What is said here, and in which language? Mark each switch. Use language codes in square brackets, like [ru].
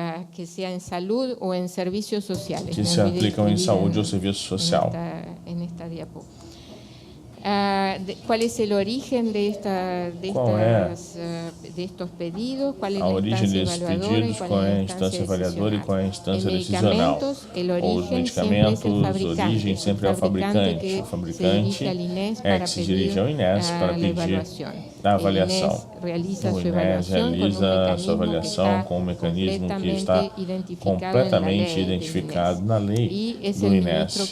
[pt] Que seja em saúde ou em serviços sociais. Que se aplicam em saúde ou serviço social. Nesta diapo. [es] ¿Cuál es el origen de estos pedidos? ¿Cuál es [pt] a origem desses pedidos? Qual é a instância avaliadora e qual é a instância decisional? Os medicamentos, a origem sempre é o fabricante. O fabricante é que se dirige ao INES para pedir a avaliação. O INES realiza a sua avaliação com um mecanismo que está completamente identificado na lei do INES.